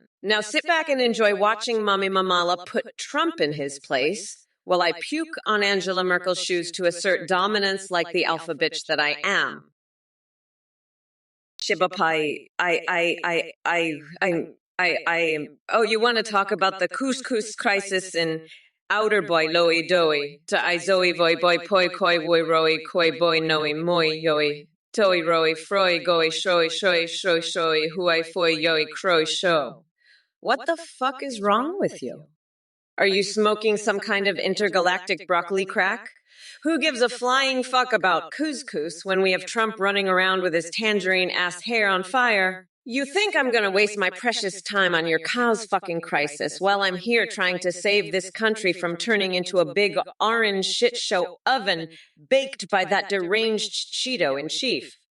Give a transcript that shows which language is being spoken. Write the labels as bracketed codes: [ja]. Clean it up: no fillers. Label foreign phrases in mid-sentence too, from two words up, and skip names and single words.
[en] Now sit back and enjoy watching Mommy Mamala put Trump in his place while I puke on Angela Merkel's shoes to assert dominance like the alpha bitch that I am. Shibapai, oh, you want to talk about the couscous crisis in outer boy loey doey to I zoe voy boy poi koi woy roi koi boy noi moi yoi toi roi froi goi shoi shoi shoi shoi huai foi yoi croi sho. What the fuck is wrong with you? Are you smoking some kind of intergalactic broccoli crack? Who gives a flying fuck about couscous when we have Trump running around with his tangerine-ass hair on fire? You think I'm going to waste my precious time on your cow's fucking crisis while I'm here trying to save this country from turning into a big orange shit show oven baked by that deranged Cheeto-in-chief?